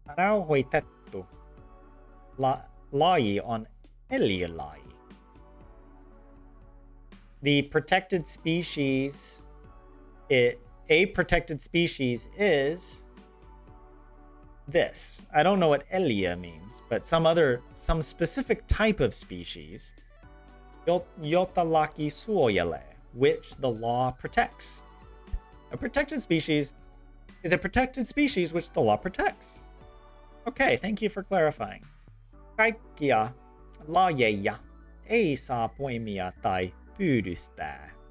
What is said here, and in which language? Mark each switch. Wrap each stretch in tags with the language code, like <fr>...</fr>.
<fi>Rauhoitettu laji on eliölaji.</fi> <en>The protected species, a protected species is this. I don't know what eliö means, but some specific type of species,</en> <fi>jotalaki suojele,</fi> <en>which the law protects. A protected species is a protected species which the law protects. Okay, thank you for clarifying.</en> <fi>Kaikkia lajeja ei saa poimia tai pyydystää.</fi>